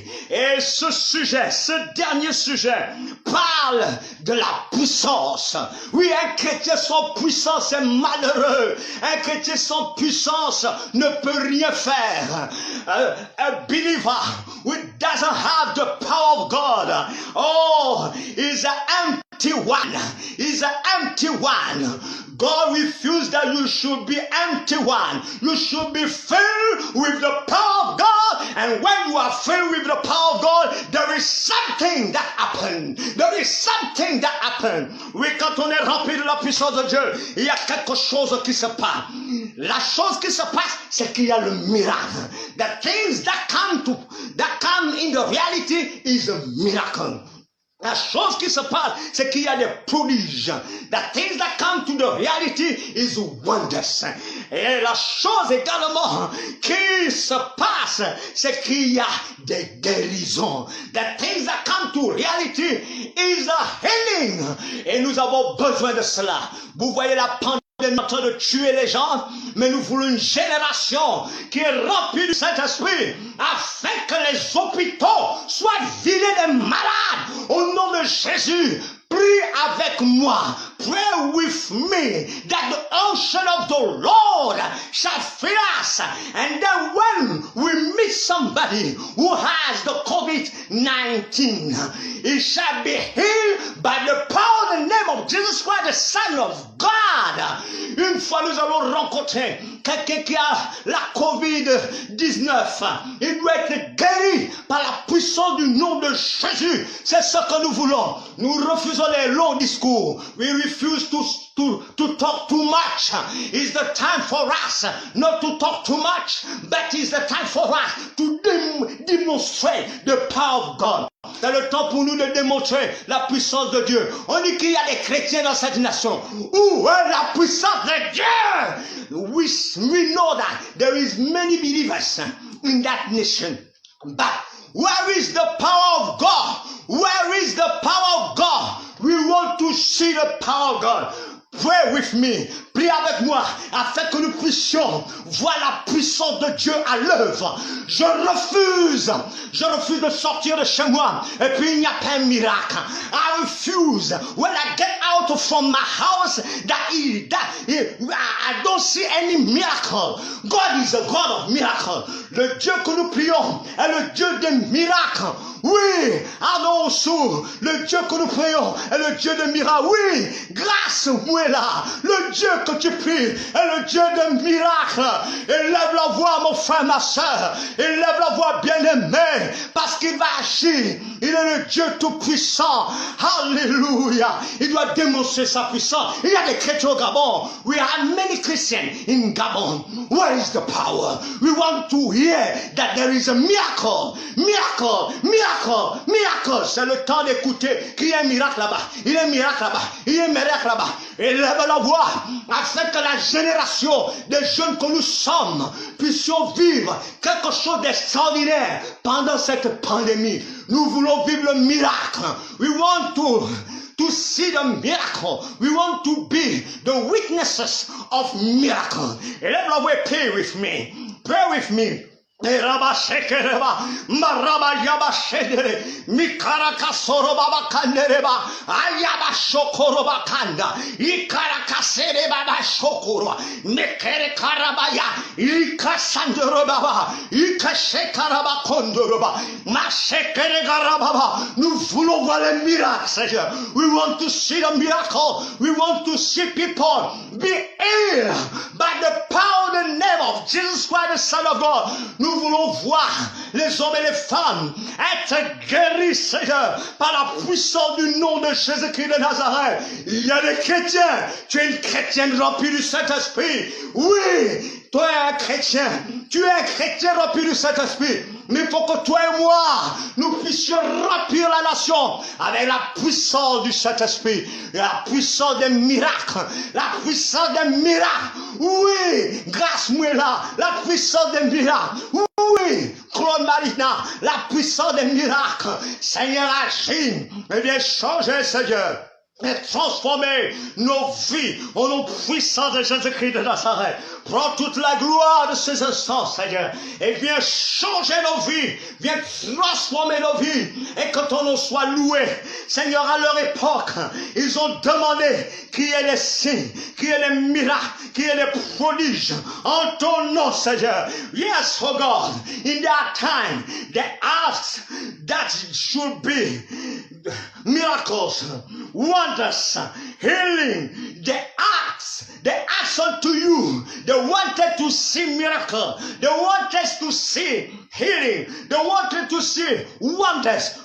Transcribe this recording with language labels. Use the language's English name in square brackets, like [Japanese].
[French] Et ce dernier sujet parle de la puissance. Oui, un chrétien sans puissance est malheureux. Un chrétien sans puissance ne peut rien faire. [English] A believer who doesn't have the power of God, oh, is an empty one. Is an empty one. God refused that you should be empty one. You should be filled with the power of God. And when you are filled with the power of God, there is something that happens. There is something that happens. [French] Oui, quand on est rempli de la puissance de Dieu, il y a quelque chose qui se passe. La chose qui se passe, c'est qu'il y a le miracle. [English] The things that come in the reality is a miracle. [French] La chose qui se passe, c'est qu'il y a des prodiges. [English] The things that come to the reality is wonders. [French] Et la chose également qui se passe, c'est qu'il y a des guérisons. [English] The things that come to reality is a healing. [French] Et nous avons besoin de cela. Vous voyez la pandémie en train de tuer les gens, mais nous voulons une génération qui est remplie du Saint-Esprit afin que les hôpitaux soient vidés des malades au nom de Jésus. Prie avec moi. [English] Pray with me that the unction of the Lord shall fill us. And then when we meet somebody who has the COVID-19, he shall be healed by the power in the name of Jesus Christ, the Son of God. [French] Une fois nous allons rencontrer quelqu'un qui a la COVID-19, il doit être guéri par la puissance du nom de Jésus. C'est ce que nous voulons. Nous refusons les longs discours. [English] We refuse to talk too much. It's the time for us not to talk too much, but it's the time for us to demonstrate the power of God. [French] C'est le temps pour nous de démontrer la puissance de Dieu. On dit qu'il y a des chrétiens dans cette nation. Où est la puissance de Dieu? [English] We know that there is many believers in that nation. But where is the power of God? Where is the power of God? We want to see the power of God. Pray with me, [French] prie avec moi, afin que nous puissions voir la puissance de Dieu à l'œuvre. Je refuse de sortir de chez moi, et puis il n'y a pas un miracle. [English] I refuse, when I get out from my house, I don't see any miracle. God is a God of miracle. [French] Le Dieu que nous prions est le Dieu des miracles. Oui, annonçons, le Dieu que nous prions est le Dieu des miracles. Oui, grâce moi là, le Dieu que tu pries est le Dieu des miracles. Élève la voix, mon frère, ma soeur. Élève la voix, bien-aimé, parce qu'il va agir. Il est le Dieu tout-puissant. Alléluia. Il doit démontrer sa puissance. Il y a des chrétiens au Gabon. [English] We have many Christians in Gabon. Where is the power? We want to hear that there is a miracle. Miracle, miracle, miracle. [French] C'est le temps d'écouter qu'il y a un miracle là-bas. Il y a un miracle là-bas. Il y a un miracle là-bas. Élève la voix afin que la génération des jeunes que nous sommes puissions vivre quelque chose d'extraordinaire pendant cette pandémie. Nous voulons vivre le miracle. [English] We want to see the miracle. We want to be the witnesses of miracle. Everybody pray with me. Pray with me. Raba shekereba, maraba yaba shedere, mikaraka soroba bakandereba, ayaba shokoroba kanda, ikaraka sereba ba shokoro, mekere karabaya, ikasandero baba, ikashekaraba kondoroba, mashekere garababa. [French] Nous voulons voir les miracles, Seigneur. [English] We want to see the miracle. We want to see people be healed by the power and the name of Jesus Christ, the Son of God. [French] Nous voulons voir les hommes et les femmes être guéris, Seigneur, par la puissance du nom de Jésus-Christ de Nazareth. Il y a des chrétiens. Tu es une chrétienne remplie du Saint-Esprit. Oui, toi es un chrétien. Tu es un chrétien rempli du Saint-Esprit. Mais il faut que toi et moi, nous puissions remplir la nation avec la puissance du Saint-Esprit. La puissance des miracles. La puissance des miracles. Oui, grâce-moi là. La puissance des miracles. Oui, Claude Marina. La puissance des miracles. Seigneur, agis. Et viens changer, Seigneur. Et transformer nos vies au nom puissant de Jésus-Christ de Nazareth. Prends toute la gloire de ces instants, Seigneur, et viens changer nos vies, viens transformer nos vies, et que ton nom soit loué. Seigneur, à leur époque, ils ont demandé qui est les signes, qui est les miracles, qui est les prodiges, en ton nom, Seigneur. [English] Yes, oh God, in that time, they asked that should be miracles, wonders, healing. They asked unto you. They wanted to see miracle. They wanted to see healing. They wanted to see wonders.